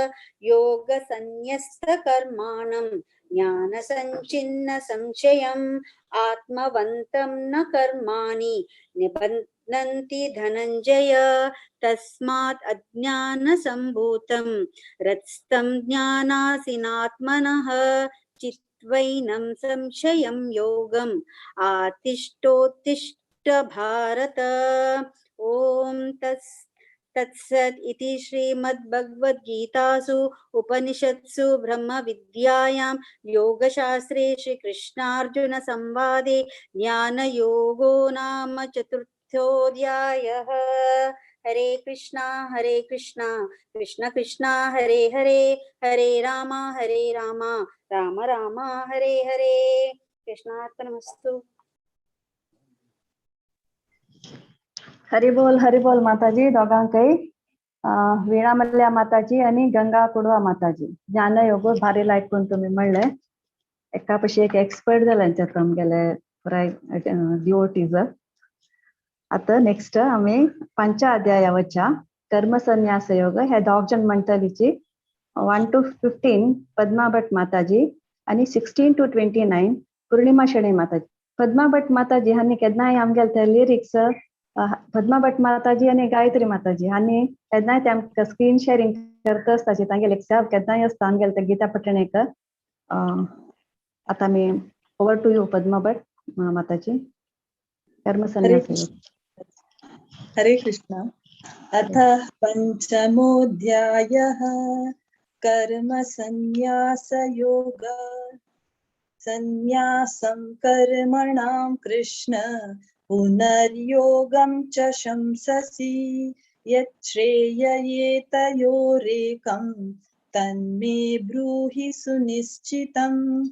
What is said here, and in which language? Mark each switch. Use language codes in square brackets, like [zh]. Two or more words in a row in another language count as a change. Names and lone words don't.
[sa] योगसन्न्यस्तकर्माणं ज्ञानसञ्चिन्न संशयम् आत्मवन्तं न कर्माणि निबध्नन्ति धनञ्जय तस्मात् अज्ञानसम्भूतं हृत्स्थं ज्ञानासीनात्मनः चित्वैनं संशयं योगम् आतिष्ठोत्तिष्ठ भारत ओम तत्सत् इति श्रीमद्भगवद्गीतासु उपनिषत्सु ब्रह्मविद्यायां योगशास्त्रे श्रीकृष्णार्जुनसंवादे ज्ञानयोगो नाम चतुर्थोऽध्यायः। हरे कृष्णा कृष्ण कृष्ण हरे हरे, हरे राम राम राम हरे हरे। कृष्णार्पणमस्तु। [kok] हरिबोल माताजी दोगांकय. वीणा मल्ल्या माताजी आणि गंगा कुडवा माताजी. ज्ञानयोग भारी आयकून तुम्ही म्हणले. एका पशी एक एक्सपर्ट जाल्यांच्यात आमगेले पुराय डिवोटीज. आता नेक्स्ट आम्ही 5 अध्यायावरच्या कर्म संन्यास योग हे दोग जण म्हणटलीची 1 to 15 पद्मा भट माताजी आणि 16 to 29 पूर्णिमा शेणे माताजी. पद्मा भट माताजी हांनी केन्नाय आमगेले ते लिरिक्स पद्मा भट माताजी आणि गायत्री माताजी हांनी केन्नाय ते आमकां [en] screen sharing [kok] करता आसताची तांगेले एक सेव केन्नाय आसता आमगेले ते गीता पटणेकर. आता मी [en] over to you [kok] पद्मा भट माताजी. [sa] कर्म संन्यास योग. हरे कृष्ण. अथ पंचमोऽध्यायः कर्म संन्यास योग. संन्यासं कर्मणां कृष्ण पुनर्योगं च शंससि यच्छ्रेययेतयोरेकं तन्मे ब्रूहि सुनिश्चितम्.